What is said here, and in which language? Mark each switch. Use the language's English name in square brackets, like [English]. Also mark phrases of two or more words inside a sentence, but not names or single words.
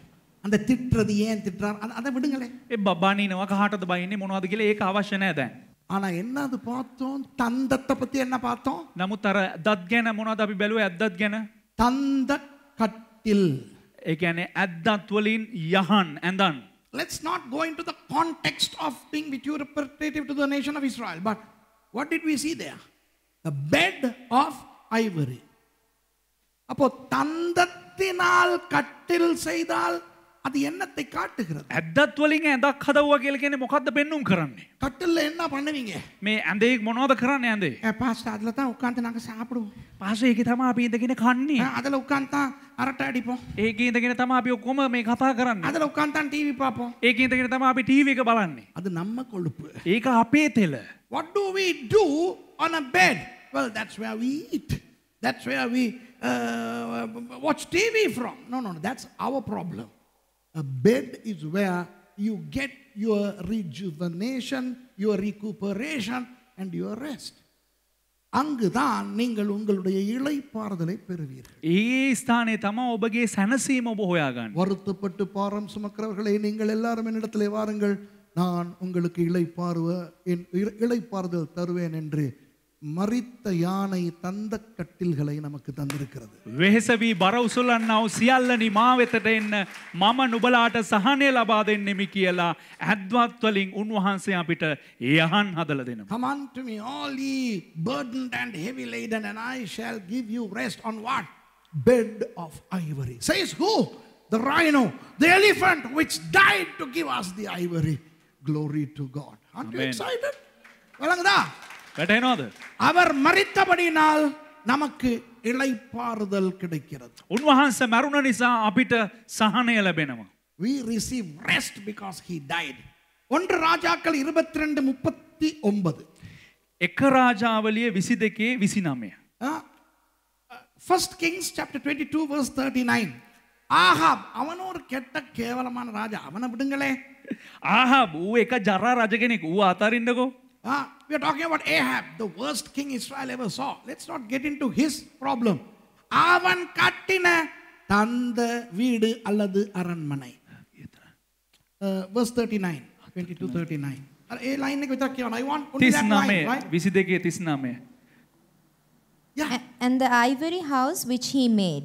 [Tamil] அந்த திட்டுறது ஏன் திட்டுறார் அதை விடுங்களே. [Sinhala] ඒ බනිනවා කාටද බයින්නේ මොනවද කියලා ඒක අවශ්‍ය නැහැ දැන්. [Tamil] ஆனா என்னது பார்த்தோம்? தந்தத்தை பத்தி என்ன பார்த்தோம்? [Sinhala] නමුත් අර ඇද්දත් ගැන මොනවද අපි බැලුවේ? ඇද්දත් ගැන. [Tamil] தந்த கட்டில். [Sinhala] ඒ කියන්නේ ඇද්දත් වලින් යහන් ඇඳන්. [English] Let's not go into the context of being vituperative to the nation of Israel, but what did we see there? A bed of ivory. [Tamil] அப்போ தந்தத்தினால் கட்டில் செய்தால் அது என்னத்தை காட்டுகிறது? [Sinhala] ඇද්දත් වලින් ඇඳක් හදවුවා කියලා කියන්නේ මොකද්ද පෙන්눔 කරන්නේ? [Tamil] கட்டில்ல என்ன பண்ணுவீங்க? [Sinhala] මේ ඇඳේ මොනවද කරන්නේ ඇඳේ? [Tamil] பாஸ்டர் அதுல தான் உட்கார்ந்து நாங்க சாப்பிடுவோம். [Sinhala] පාසෙ ඒකේ තමයි අපි ඉඳගෙන කන්නේ. [Tamil] அதுல உட்கார்ந்து தான் அரட்டை அடிப்போம். [Sinhala] ඒකේ ඉඳගෙන තමයි අපි ඔක්කොම මේ කතා කරන්නේ. [Tamil] அதுல உட்கார்ந்து தான் டிவி பார்ப்போம். [Sinhala] ඒකේ ඉඳගෙන තමයි අපි ටීවී එක බලන්නේ. [Tamil] அது நம்ம கொழுப்பு. [Sinhala] ඒක අපේ තෙල. [English] What do we do on a bed? Well, that's where we eat. That's where we watch TV from. No, that's our problem. A bed is where you get your rejuvenation, your recuperation and your rest. [Tamil] அங்குதான் நீங்கள் உங்களுடைய இளைப்பாறுதலை பெறுவீர்கள். [Sinhala] ඒ ස්ථානයේ තමයි ඔබගේ සැනසීම ඔබ හොයාගන්නේ. [Tamil] வருத்தப்பட்டு பாரம் சுமக்கிறவர்களே நீங்கள் எல்லாரும் என்னிடத்திலே வாருங்கள், நான் உங்களுக்கு இளைப்பாறுதல் தருவேன் என்று மரித்த யானை தந்த கட்டில்களை நமக்கு தந்திருக்கிறது. [Sinhala] වෙහෙස වී බර උසුලන්නා වූ සියල්ලනි මා වෙතට එන්න, මම නුඹලාට සහනය ලබා දෙන්නෙමි කියලා ඇද්වත් වලින් උන්වහන්සේ අපිට යහන් හදලා දෙනවා. [English] Come unto me all ye burdened and heavy laden, and I shall give you rest. On what? Bed of ivory. Says who? The rhino, the elephant which died to give us the ivory. Glory to God. Aren't you excited? [Tamil] வழங்குதா? [Sinhala] වැටහෙනවද? [Tamil] அவர் மரித்தபடியினால் நமக்கு இளைப்பாறுதல் கிடைக்கிறது. [Sinhala] උන්වහන්සේ මරුණ නිසා අපිට සහනය ලැබෙනවා. [English] We receive rest because he died. [Tamil] 1 ராஜாக்கள் 22:39. [Sinhala] එක රාජාවලිය 22 29. [English] First Kings chapter 22 verse 39. [Tamil] ஆகாப் அவன் ஒரு கெட்ட கேவலமான ராஜா, அவனை விடுங்களே. [Sinhala] ආහාබ් ඌ එක ජරා රජ කෙනෙක්. ඌ අතරින්නකෝ. [English] We are talking about Ahab, the worst king Israel ever saw. Let's not get into his problem. [Tamil] அவன் கட்டின தந்த வீடு அல்லது அரண்மனை. [English] Verse 39, 22:39. [Sinhala] ඒ line එක විතරක් කියවන්න. [English] I want only that line, right? 22 39. Yeah. And the ivory house which he made.